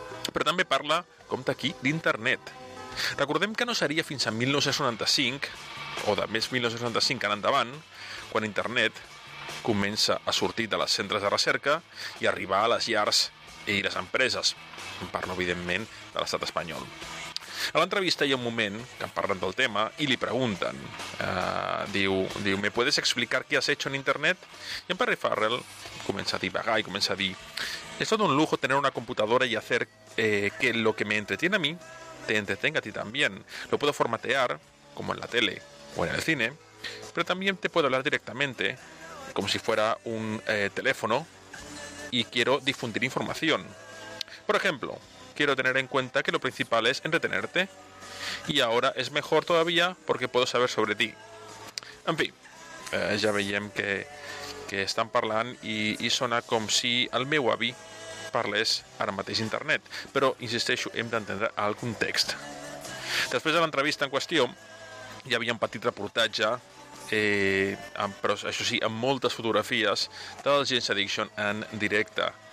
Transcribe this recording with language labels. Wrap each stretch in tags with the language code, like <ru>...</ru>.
<ca>Però també parla, compte aquí, d'internet. Recordem que no seria fins a 1995, o de més 1965 en endavant, quan internet comença a sortir de les centres de recerca i arribar a les llars i les empreses, en part, evidentment, de l'estat espanyol. A l'entrevista hi ha un moment que en parlen del tema i li pregunten. Diu,</ca> <es>¿me puedes explicar qué has hecho en internet?</es> <ca>I en Perry Farrell comença a divagar i comença a dir:</ca> <es>es todo un lujo tener una computadora y hacer que lo que me entretiene a mí te entretenga a ti también. Lo puedo formatear, como en la tele o en el cine, pero también te puedo hablar directamente, como si fuera un teléfono, y quiero difundir información. Por ejemplo, quiero tener en cuenta que lo principal es entretenerte, y ahora es mejor todavía porque puedo saber sobre ti.</es> <ca>En fi, ja veiem que estan parlant i sona com si el meu avi parlés ara mateix internet, però insisteixo, hem d'entendre el context. Després de l'entrevista en qüestió, hi havia un petit reportatge, però això sí, amb moltes fotografies del Jane's Addiction en directe.</ca>